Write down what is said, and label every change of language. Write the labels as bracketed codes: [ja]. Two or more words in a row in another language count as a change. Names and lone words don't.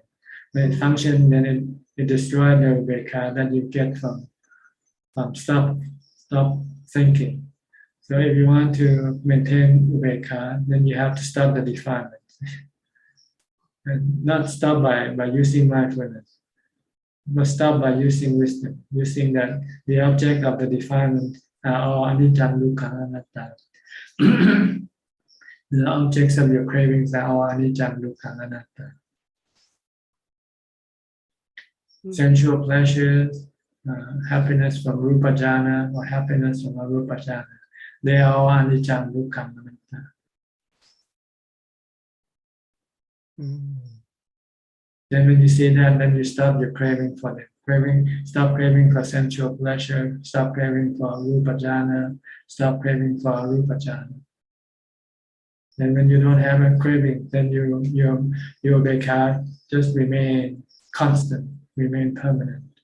[en] When it functions, then it destroys the Upekkha that you get from stop thinking. So if you want to maintain Upekkha, then you have to stop the defilement. And not stop by using mindfulness. But stop by using wisdom, using that the object of the defilement are all [pi] anicca, dukkha, anatta. [en] The objects of your cravings are all [pi] anicca, dukkha, anatta. [en] Sensual pleasures, happiness from [pi] rupa jhana [en] or happiness from [pi] arupa jhana, [en] they are all [pi] anicca, dukkha, anatta. [en] Then when you see that, then you stop your craving for them. Stop craving for sensual pleasure, stop craving for [pi] rupa jhana, [en] stop craving for [pi] arupa jhana. [en] Then when you don't have a craving, then your upekkha just remain constant, remain permanent.